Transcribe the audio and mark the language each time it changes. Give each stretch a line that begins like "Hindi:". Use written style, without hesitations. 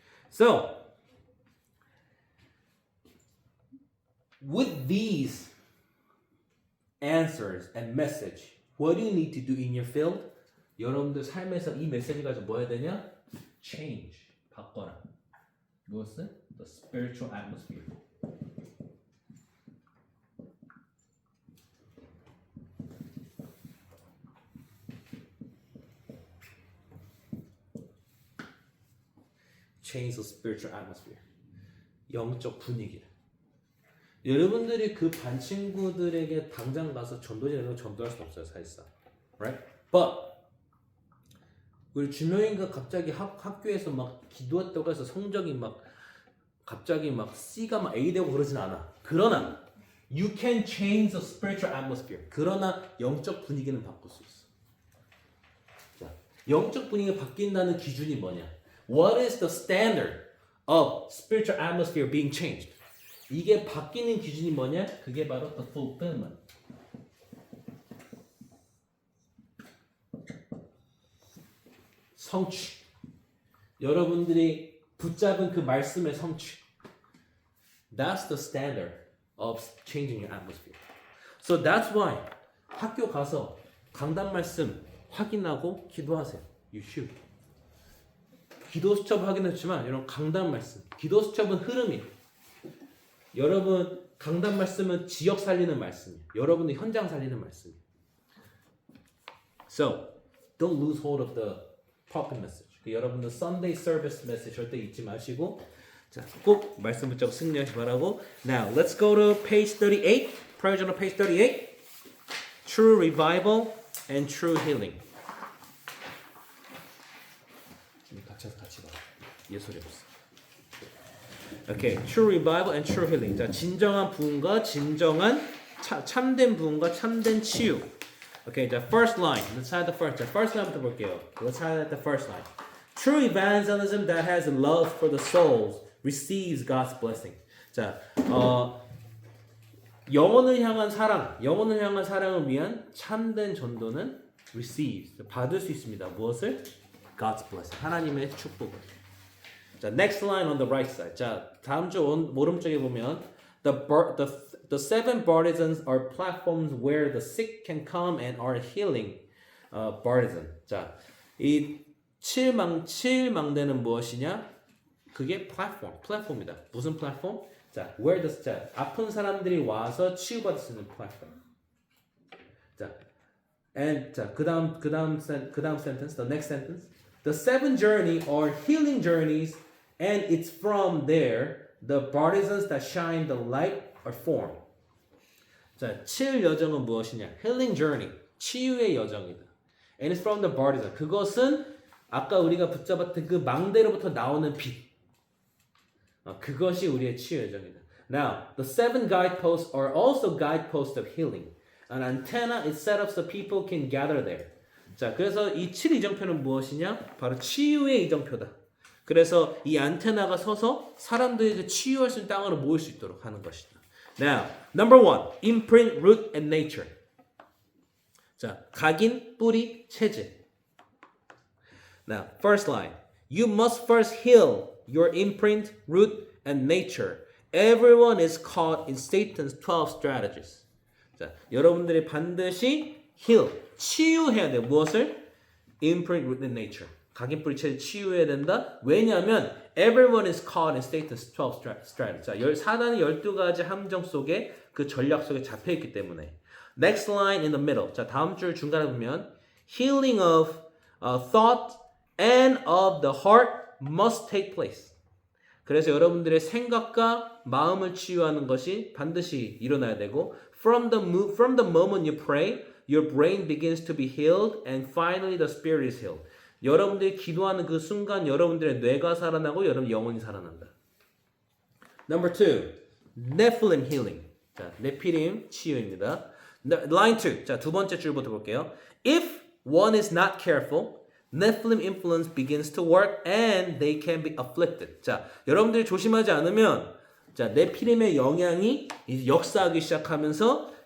English: So, with these answers and message, what do you need to do in your field?
Korean: 여러분들 삶에서 이 메시지 가지고 뭐 해야 되냐?
English: Change.
Korean: 바꿔라. 무엇을?
English: The spiritual atmosphere. Change the spiritual atmosphere.
Korean: 영적 분위기를. 여러분들이 그 반 친구들에게 당장 가서 전도자로 전도할 수 없어요, 사실상.
English: Right?
Korean: But 우리 준호이가 갑자기 학교에서 막 기도했다고 해서 성적이 막 갑자기 막 C가 막 A 되고 그러진 않아.
English: 그러나 you can change the spiritual atmosphere.
Korean: 그러나 영적 분위기는 바꿀 수 있어. 자, 영적 분위기가 바뀐다는 기준이 뭐냐?
English: What is the standard of spiritual atmosphere being changed?
Korean: 이게 바뀌는 기준이 뭐냐? 그게 바로
English: the fulfillment.
Korean: 성취. 여러분들이 붙잡은 그 말씀의 성취.
English: That's the standard of changing your atmosphere. So that's why
Korean: 학교 가서 강단 말씀 확인하고 기도하세요.
English: You should.
Korean: 기도 수첩 확인했지만 여러분 강단 말씀. 기도 수첩은 흐름이. 여러분 강단 말씀은 지역 살리는 말씀이에요. 여러분의 현장 살리는 말씀이에요.
English: So don't lose hold of the prophet message.
Korean: 여러분들
English: Sunday service message
Korean: 절대 잊지 마시고 자, 꼭 말씀 붙잡고 승리하시 바라고.
English: Now let's go to page 38. Prayer journal page 38. True revival and true healing.
Korean: 같이 봐. 예술이 없어.
English: Okay, true revival and true healing.
Korean: 자, 진정한 부흥과 진정한 참된 부흥과 참된 치유.
English: Okay, the first line. Let's highlight the first. 자, first line부터
Korean: 볼게요.
English: Let's highlight the first line. True evangelism that has a love for the souls receives God's blessing.
Korean: 자, 영혼을 향한 사랑을 위한 참된 전도는
English: receives,
Korean: 받을 수 있습니다. 무엇을?
English: God's blessing.
Korean: 하나님의 축복을.
English: 자, next line on the right side. 자,
Korean: 다음 주 오른쪽에 보면
English: the seven bartisans are platforms where the sick can come and are healing bartisan.
Korean: 자, 이 칠망대는 무엇이냐? 그게 플랫폼이다. 무슨 플랫폼? 자,
English: where the
Korean: 자, 아픈 사람들이 와서 치유받을 수 있는 플랫폼.
English: 자, and 자,
Korean: 그다음
English: sentence, the next sentence. The seven journey are healing journeys, and it's from there the partisans that shine the light are formed.
Korean: 자, 칠 여정은 무엇이냐?
English: Healing journey,
Korean: 치유의 여정이다.
English: And it's from the partisan.
Korean: 그것은 아까 우리가 붙잡았던 그 망대로부터 나오는 빛. 그것이 우리의 치유 여정이다.
English: Now, the seven guideposts are also guideposts of healing. An antenna is set up so people can gather there.
Korean: 자, 그래서 이 7이정표는 무엇이냐? 바로 치유의 이정표다. 그래서 이 안테나가 서서 사람들이 그 치유할 수 있는 땅으로 모일 수 있도록 하는 것이다.
English: Now, number one, imprint, root, and nature.
Korean: 자, 각인, 뿌리, 체질.
English: Now, first line. You must first heal your imprint, root, and nature. Everyone is caught in Satan's 12 strategies.
Korean: 자, 여러분들이 반드시
English: heal,
Korean: 치유해야 돼. 무엇을?
English: Imprint, root, and nature.
Korean: 각인, 뿌리, 체질 치유해야 된다. 왜냐하면
English: everyone is caught in Satan's 12 strategies.
Korean: 자, 사단의 12가지 함정 속에 그 전략 속에 잡혀있기 때문에.
English: Next line in the middle. 자,
Korean: 다음 줄 중간에 보면
English: healing of thought and of the heart must take place.
Korean: 그래서 여러분들의 생각과 마음을 치유하는 것이 반드시 일어나야 되고
English: from the moment you pray, your brain begins to be healed and finally the spirit is healed.
Korean: 여러분들이 기도하는 그 순간 여러분들의 뇌가 살아나고 여러분 영혼이 살아난다.
English: Number 2, Nephilim healing. 자,
Korean: 네피림 치유입니다.
English: Line 2.
Korean: 자, 두 번째 줄부터 볼게요.
English: If one is not careful, Nephilim influence begins to work and they can be afflicted.
Korean: 자, 여러분들이 조심하지 않으면 자, 네피림의 영향이 역사하기 시작하면서